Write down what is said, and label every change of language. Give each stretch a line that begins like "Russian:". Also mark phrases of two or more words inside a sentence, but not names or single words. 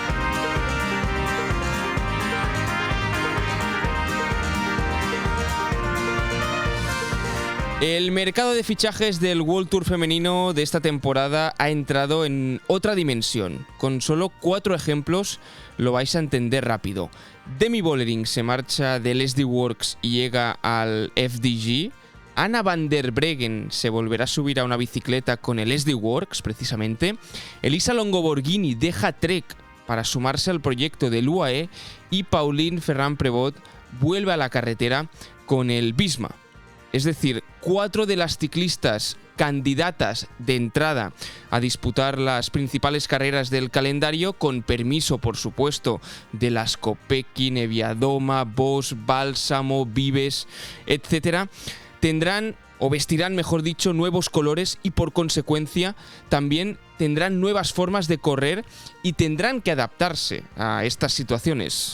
Spanish: El mercado de fichajes del World Tour femenino de esta temporada ha entrado en otra dimensión. Con solo 4 ejemplos lo vais a entender rápido. Demi Vollering se marcha del SD Worx y llega al FDG. Anna van der Breggen se volverá a subir a una bicicleta con el SD Worx, precisamente. Elisa Longoborghini deja Trek para sumarse al proyecto del UAE. Y Pauline Ferrand-Prévot vuelve a la carretera con el Visma. Es decir, 4 de las ciclistas candidatas de entrada a disputar las principales carreras del calendario, con permiso, por supuesto, de las Kopecky, Neviadoma, Bosch, Bálsamo, Vives, etc., tendrán o vestirán, mejor dicho, nuevos colores y por consecuencia también tendrán nuevas formas de correr y tendrán que adaptarse a estas situaciones.